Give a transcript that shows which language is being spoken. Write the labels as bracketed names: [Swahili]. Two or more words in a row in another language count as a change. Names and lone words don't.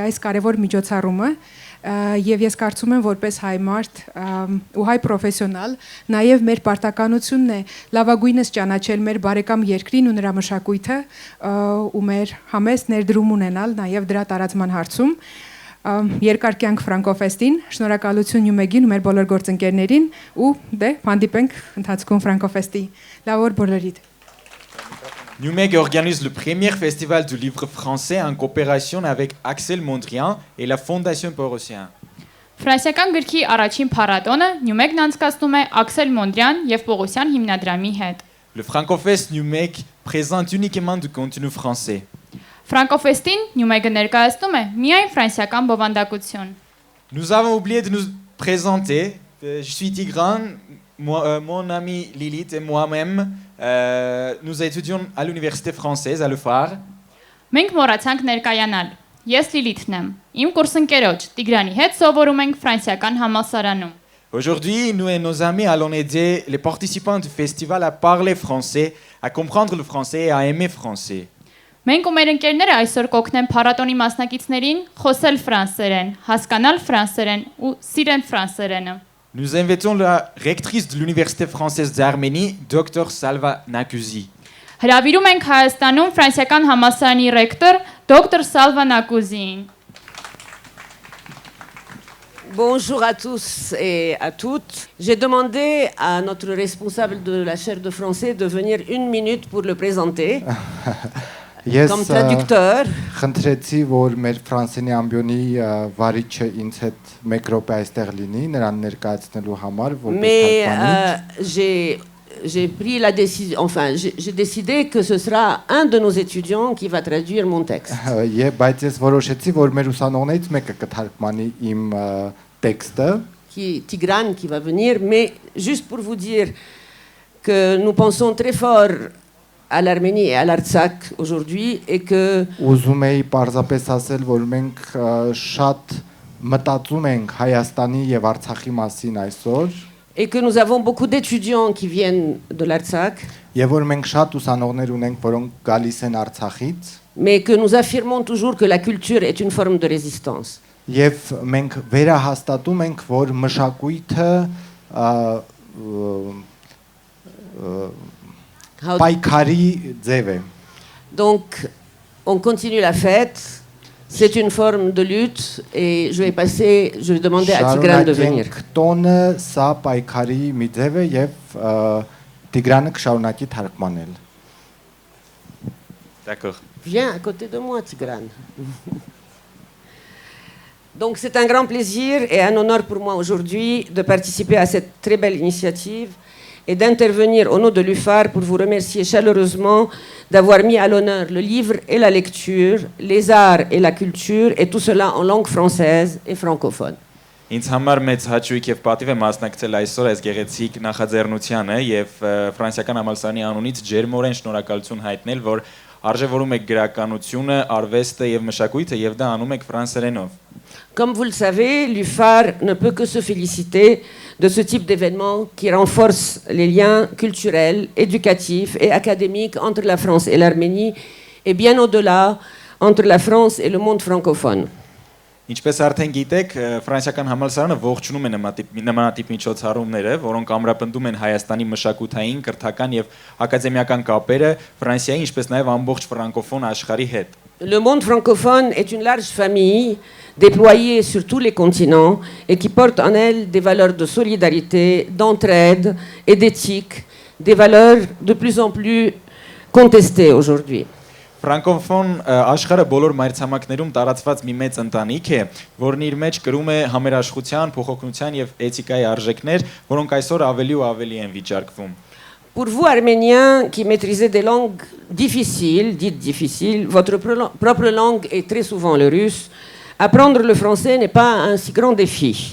[Armenian] այս կարևոր միջոցառումը, եւ ես կարծում եմ որպես հայ մարդ ու հայ պրոֆեսիոնալ, նաեւ մեր պարտականությունն է լավագույնս ճանաչել մեր բարեկամ երկրին ու նրա մշակույթը ու մեր համեստ ներդրում ունենալ նաեւ դրա տարածման հարցում։ Երկար կյանք Ֆրանկոֆեստին, շնորհակալություն Նյումեգին ու մեր բոլոր գործընկերներին ու դե հանդիպենք ընթացքում Ֆրանկոֆեստի։ Լավ օր բոլորիդ։ [French] NUMEG organise le premier festival du livre français en coopération avec Axel Mondrian et la Fondation Port-Océan. [Armenian] Ֆրանսիական գրքի առաջին փառատոնը Նյումեգն անցկացնում է Աքսել Մոնդրյան եւ Պողոսյան հիմնադրամի հետ։ [French] Le Francofest NUMEG présente uniquement du contenu français. [Armenian] Ֆրանկոֆեստին Նյումեգը ներկայացնում է միայն ֆրանսիական բովանդակություն։ [French] Nous avons oublié de nous présenter. Je suis Tigran, mon ami Lilith et moi-même, nous étudions à l'université française à Le Phare. [Armenian] Մենք մոռացանք ներկայանալ։ Ես Լիլիթն եմ։ Իմ կուրսընկերոջ Տիգրանի հետ սովորում ենք ֆրանսիական համալսարանում։ [French] Aujourd'hui, nous et nos amis allons aider les participants du festival à parler français, à comprendre le français et à aimer français. [Armenian] Մենք ու մեր ընկերները այսօր կօգնեն փառատոնի մասնակիցներին խոսել ֆրանսերեն, հասկանալ ֆրանսերեն ու սիրեն ֆրանսերենը։ [French] Nous invitons la rectrice de l'université française d'Arménie, Dr Salva Nakuzi. [Armenian] Հրավիրում ենք Հայաստանում ֆրանսիական համալսարանի ռեկտոր դոկտոր Սալվա Նակուզին։ [French] Bonjour à tous et à toutes. J'ai demandé à notre responsable de la chaire de français de venir 1 minute pour le présenter. Comme traducteur. [Armenian] Խնդրեցի, որ մեր ֆրանսիանի ամբիոնի վարիչը ինձ հետ 1 րոպե այստեղ լինի, նրան ներկայացնելու համար, [French] Mais j'ai pris la décision, enfin, j'ai décidé que ce sera un de nos étudiants qui va traduire mon texte. [Armenian] Բայց ես որոշեցի, որ մեր ուսանողներից մեկը կթարգմանի իմ տեքստը, [French] Tigrane qui va venir, mais juste pour vous dire que nous pensons très fort à l'Arménie et à l'Artsakh aujourd'hui et que [Armenian] ուզում էի պարզապես ասել, որ մենք շատ մտածում ենք Հայաստանի եւ Արցախի մասին այսօր [French] et que nous avons beaucoup d'étudiants qui viennent de l'Artsakh [Armenian] եւ որ մենք շատ ուսանողներ ունենք, որոնք գալիս են Արցախից, [French] mais que nous affirmons toujours que la culture est une forme de résistance. [Armenian] Եվ մենք վերահաստատում ենք, որ մշակույթը պայքարի ձև է։ [French] Donc on continue la fête, c'est une forme de lutte et je vais demander à Tigrane de venir. [Armenian] Տոնը սա պայքարի մի ձև է եւ Տիգրանը կշարունակի թարգմանել։ [French] D'accord. Viens à côté de moi, Tigrane. Donc c'est un grand plaisir et un honneur pour moi aujourd'hui de participer à cette très belle initiative et d'intervenir au nom de l'UFAR pour vous remercier chaleureusement d'avoir mis à l'honneur le livre et la lecture, les arts et la culture, et tout cela en langue française et francophone. [Armenian] Ինձ համար մեծ հաճույք եւ պատիվ է մասնակցել այսօր այս գեղեցիկ նախաձեռնությանը եւ ֆրանսիական համալսարանի անունից ջերմորեն շնորհակալություն հայտնել, որ արժևորում եք գրականությունը, արվեստը եւ մշակույթը եւ դա անում եք ֆրանսերենով։ [French] Comme vous le savez, l'UFAR ne peut que se féliciter de ce type d'événement qui renforce les liens culturels, éducatifs et académiques entre la France et l'Arménie et bien au-delà entre la France et le monde francophone. [Armenian] Ինչպես արդեն գիտեք, ֆրանսիական համալսարանը ողջունում է նմանատիպ միջոցառումները, որոնք ամրապնդում են Հայաստանի մշակութային, կրթական եւ ակադեմիական կապերը Ֆրանսիայի, ինչպես նաեւ ամբողջ ֆրանկոֆոն աշխարհի հետ։ [French] Le monde francophone est une large famille déployée sur tous les continents et qui porte en elle des valeurs de solidarité, d'entraide et d'éthique, des valeurs de plus en plus contestées aujourd'hui. [Armenian] Ֆրանկոֆոն աշխարհը բոլոր մայրցամաքներում տարածված մի մեծ ընտանիք է, որն իր մեջ կրում է համերաշխության, փոխօգնության եւ էթիկայի արժեքներ, որոնք այսօր ավելի ու ավելի են վիճարկվում։ [French] Pour vous, Arméniens, qui maîtrisez des langues difficiles, dites difficiles, votre propre langue est très souvent le russe, apprendre le français n'est pas un si grand défi.